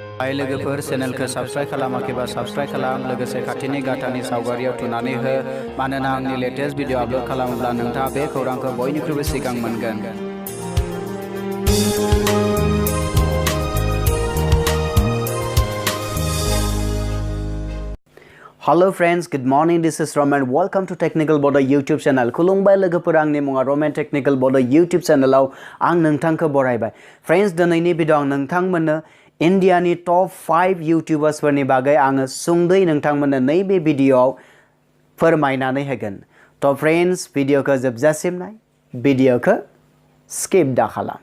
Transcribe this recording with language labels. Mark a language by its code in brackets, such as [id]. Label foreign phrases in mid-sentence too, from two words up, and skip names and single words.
[brx] हाय लोगोफोर चेनेलखौ साबस्क्राइब खालामाखैबा साबस्क्राइब खालाम लोगोसे खाथिनि गाथानि सावगारियाव थुनानै हो मानोना आंनि लेटेस्ट भिडिअ आपलोड खालामोब्ला नोंथाङा बे खौरांखौ बयनिख्रुइबो सिगां मोनगोन। [en] Hello friends, good morning. This is Roman. Welcome to Technical Bodo YouTube channel. [brx] खुलुमबाय लोगोफोर आंनि मुङा Roman Technical Bodo YouTube channel आं नोंथांखौ बरायबाय। Friends दिनैनि भिडिअ आं नोंथांमोननो इन्डियानि टप 5 यूट्यूबर्सफोरनि बागै आङो सुंद'यै नोंथांमोननो नैबे भिडिअआव फोरमायनानै होगोन। तो फ्रेंड्स भिडिअखौ जोबजासिम नाय, भिडिअखौ स्किप दा खालाम।